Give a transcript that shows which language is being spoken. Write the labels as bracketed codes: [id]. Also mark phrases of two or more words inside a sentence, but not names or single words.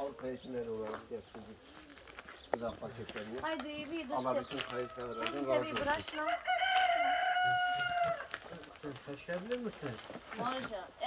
[tr] Avrupa Yetimleri olarak getirdik. Gıda paketlerini. [sr] Ajde i vi [tr] Allah [sr] držite, [tr] bütün kayıtlardan [sr] uzmite [tr] razı [sr] vi [tr] olsun. [sr] brašno. [tr] Sen taşıyabilir misin? [sr] Može,